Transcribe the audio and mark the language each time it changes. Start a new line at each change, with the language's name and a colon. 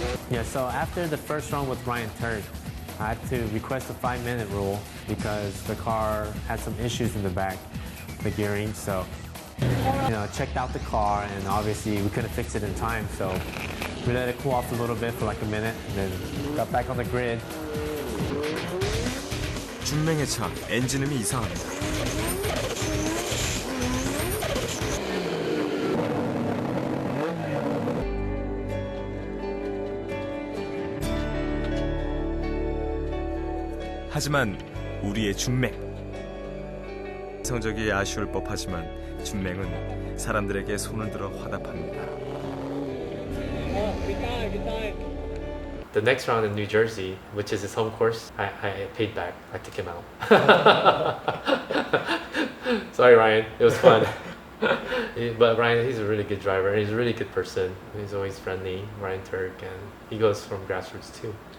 English: Yeah, so after the first run with Ryan Turk, I had to request a 5-minute rule because the car had some issues in the back, the gearing. So, you know, checked out the car, and obviously we couldn't fix it in time. So we let it cool off a little bit for like a minute, and then got back on the grid.
Korean: 준맹의 차 엔진음이 이상합니다. 하지만 우리의 준맹, 성적이 아쉬울 법하지만 준맹은 사람들에게 손을 들어 화답합니다.
English: The next round in New Jersey, which is his home course, I paid back. I took him out. Sorry, Ryan. It was fun. But Ryan, he's a really good driver. He's a really good person. He's always friendly, Ryan Turk, and he goes from grassroots too.